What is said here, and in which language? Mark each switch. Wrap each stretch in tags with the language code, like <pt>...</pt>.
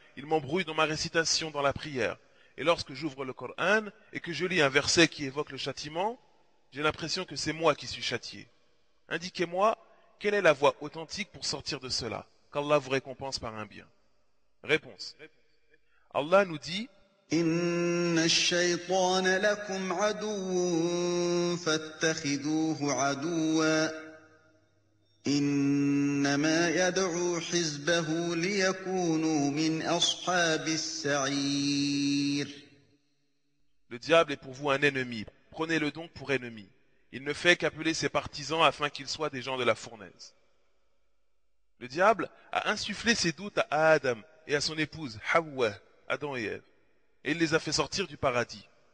<fr>Il m'embrouille dans ma récitation dans la prière. Et lorsque j'ouvre le Coran et que je lis un verset qui évoque le châtiment, j'ai l'impression que c'est moi qui suis châtié. Indiquez-moi quelle est la voie authentique pour sortir de cela, qu'Allah vous récompense par un bien. Réponse. Allah nous dit,</fr> <ar>إن الشيطان لكم عدو فاتخذوه عدوا إنما يدعو حزبه ليكونوا من أصحاب السعير.</ar> <fr>le diable est pour vous un ennemi, prenez-le donc pour ennemi. Il ne fait qu'appeler ses partisans afin qu'ils soient des gens de la fournaise. Le diable a insufflé ses doutes à Adam et à son épouse Hawa, Adam et Ève, et il les a fait sortir du paradis.</fr>